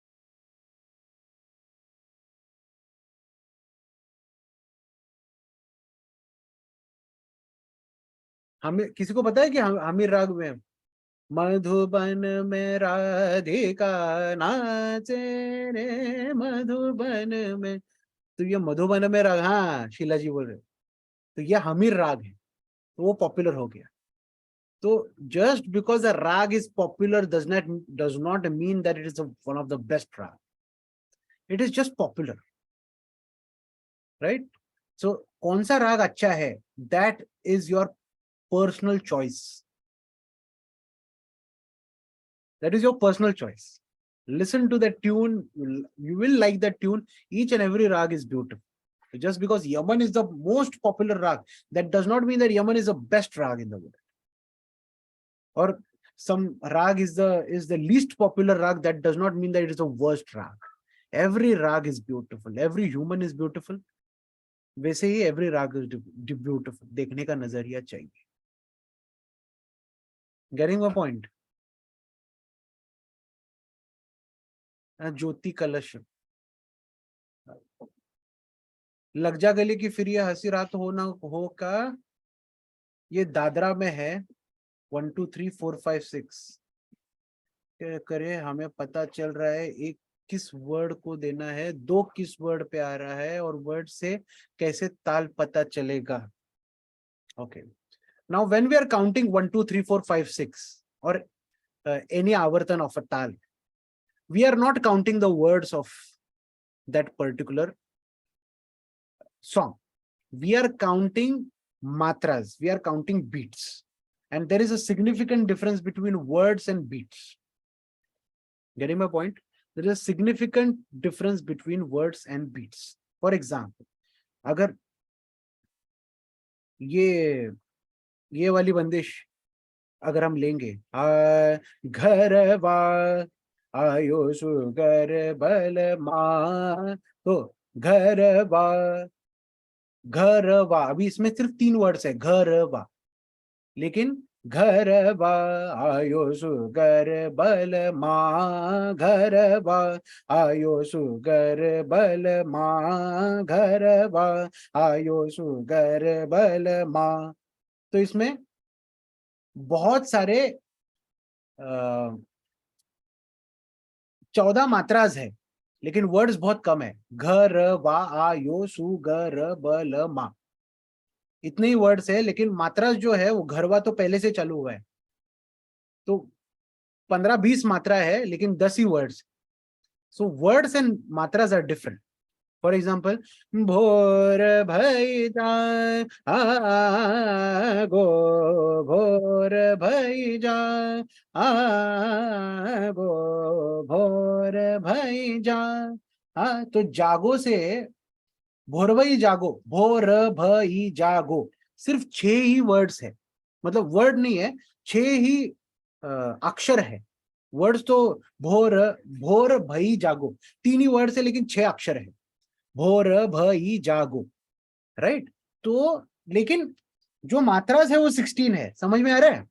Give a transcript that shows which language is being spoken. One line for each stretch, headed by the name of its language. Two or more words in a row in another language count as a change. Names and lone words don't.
Hindi: हमें किसी को पता है कि हमीर राग में मधुबन में राधिका नाचे रे मधुबन में, तो ये मधुबन में राग, हाँ शीला जी बोल रहे, तो ये हमीर राग है, तो वो पॉपुलर हो गया.
English: तो just because a rag is popular does not mean that it is one of the best rag. It is just popular, right?
Hindi: So कौन सा राग अच्छा है,
English: that is your personal choice. That is your personal choice. Listen to the tune, you will like that tune. Each and every rag is beautiful. Just because Yaman is the most popular rag, that does not mean that Yaman is the best rag in the world. Or some rag is the least popular rag, that does not mean that it is the worst rag. Every rag is beautiful. Every human is beautiful.
Hindi: वैसे ही
English: every rag is beautiful.
Hindi: देखने का नजरिया चाहिए.
English: Getting my point?
Hindi: ज्योति कलश, लग जा गले की फिर ये हंसी रात हो ना हो का, ये दादरा में है. 1 2 3 4 5 6 करे, हमें पता चल रहा है एक किस वर्ड को देना है, 2 किस वर्ड पे आ रहा है और वर्ड से कैसे ताल पता चलेगा.
English: ओके, Now, when we are counting 1, 2, 3, 4, 5, 6, or any avartan of a tal, we are not counting the words of that particular song. We are counting matras. We are counting beats. And there is a significant difference between words and beats. Getting my point? There is a significant difference between words and beats. For example,
Hindi: अगर ये वाली बंदिश अगर हम लेंगे, घर वा आयो सुगर बल मा, तो घर वा, अभी इसमें सिर्फ 3 वर्ड्स है, घर वा, लेकिन घर वा आयो सुगर बल मा, घर वा आयो सुगर बल मा, घर वा आयो सुगर बल मा। तो इसमें बहुत सारे 14 मात्राज है, लेकिन वर्ड्स बहुत कम है। घर वा आयो सुगर बल मा, इतने ही वर्ड्स है, लेकिन मात्राज जो है वो घरवा तो पहले से चालू हुआ है, तो 15-20 मात्रा है, लेकिन 10 ही वर्ड्स।
English: so words and matras are different. for example,
Hindi: भोर भई जाए आ गो, भोर भई जाए आ गो, भोर भई जाए। तो जागो से भोर भई जागो, भोर भई जागो, सिर्फ 6 ही वर्ड्स है, मतलब वर्ड नहीं है, 6 ही अक्षर है। वर्ड्स तो भोर भई जागो 3 ही वर्ड्स है, लेकिन 6 अक्षर है, भोर भई जागो, राइट। तो लेकिन जो मात्रास है वो 16 है, समझ में आ रहा है?